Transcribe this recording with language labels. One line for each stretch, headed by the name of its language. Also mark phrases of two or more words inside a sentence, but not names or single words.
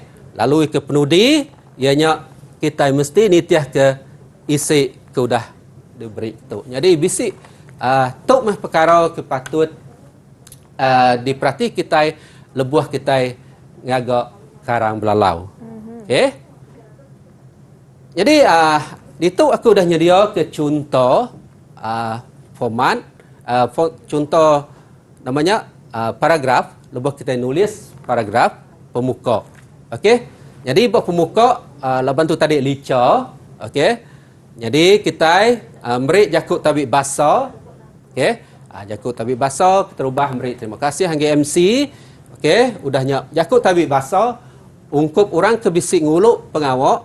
Iban: Lalu ke penudi ianya kita mesti nitiah ke isi ke udah diberi tu. Jadi bisi tok mah perkara kepatut diperhati kita lebuah kita ngagak karang belalau. Okey. Jadi itu aku dah nyedia ke contoh format contoh namanya paragraf lebuah kita nulis paragraf pemuka. Okey. Jadi buat pemuka laban tu tadi lica. Okey. Jadi kita merik jakut tabik basah. Okey. Jakut tabik basah terubah merik terima kasih hangga MC. Okey, udahnya jakut tabik basah ungkup orang ke bisik nguluk pengawak.